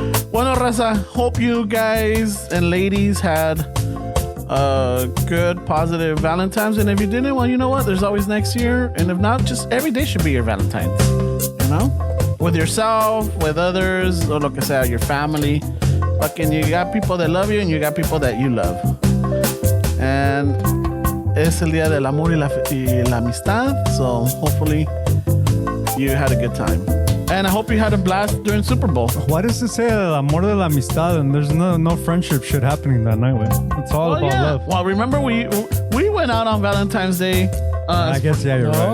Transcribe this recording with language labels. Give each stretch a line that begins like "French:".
English: Bueno, raza, hope you guys and ladies had a good, positive Valentine's. And if you didn't, well, you know what? There's always next year. And if not, just every day should be your Valentine's. You know? With yourself, with others, or
Spanish: lo que sea,
English: your family. Fucking, you got people that love you and you got people that you love.
Spanish: And es el día del amor y la amistad.
English: So hopefully you had a good time. And I hope you had a blast during Super Bowl. Why does it say
Spanish: el amor de la amistad
English: and there's no friendship shit happening that night, güey? It's all about love. Well, remember we went out on Valentine's Day. I guess, yeah, you're Oh,